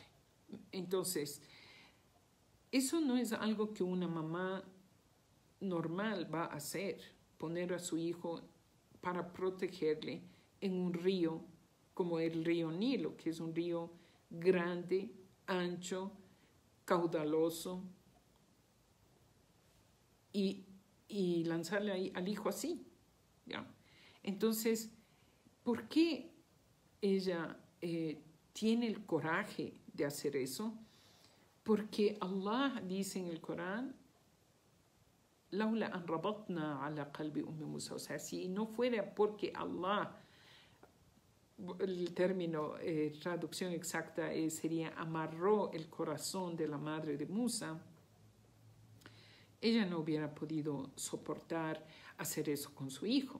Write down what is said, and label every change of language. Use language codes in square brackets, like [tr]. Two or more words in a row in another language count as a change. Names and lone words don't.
[es] Entonces, eso no es algo que una mamá normal va a hacer, poner a su hijo para protegerle en un río como el río Nilo, que es un río grande, ancho, caudaloso, y lanzarle ahí al hijo así, ¿ya? Entonces, ¿por qué ella tiene el coraje de hacer eso? Porque Allah dice en el Corán, [ar] لولا أن ربطنا على قلب أم موسى. [es] O sea, si no fuera porque Allah, el término, traducción exacta sería amarró el corazón de la madre de Musa, ella no hubiera podido soportar hacer eso con su hijo.